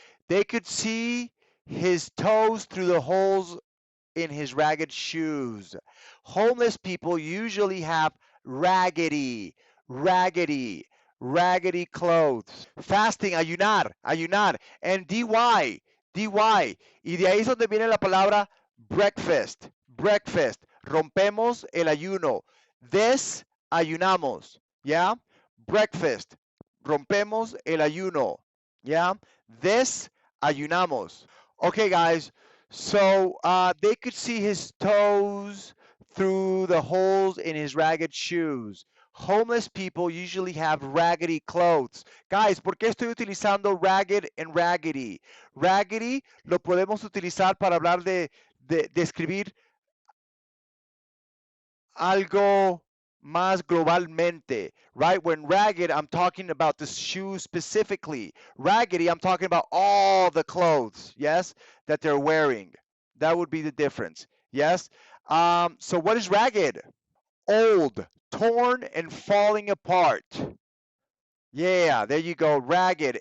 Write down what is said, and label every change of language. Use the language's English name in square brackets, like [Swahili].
[English] They could see his toes through the holes in his ragged shoes. Homeless people usually have raggedy, raggedy, raggedy clothes. Fasting, ayunar. And dy. [Spanish] Y de ahí es donde viene la palabra breakfast. Rompemos el ayuno. Desayunamos, ¿ya? Breakfast. Rompemos el ayuno, ¿ya? Desayunamos. [English] Okay, guys. So they could see his toes through the holes in his ragged shoes. Homeless people usually have raggedy clothes. [Spanish] Guys, ¿por qué estoy utilizando ragged and raggedy? Raggedy lo podemos utilizar para hablar de describir algo más globalmente, right? [English] When ragged, I'm talking about the shoes specifically. Raggedy, I'm talking about all the clothes, yes, that they're wearing. That would be the difference, yes? So what is ragged? Old, torn, and falling apart. Yeah, there you go, ragged.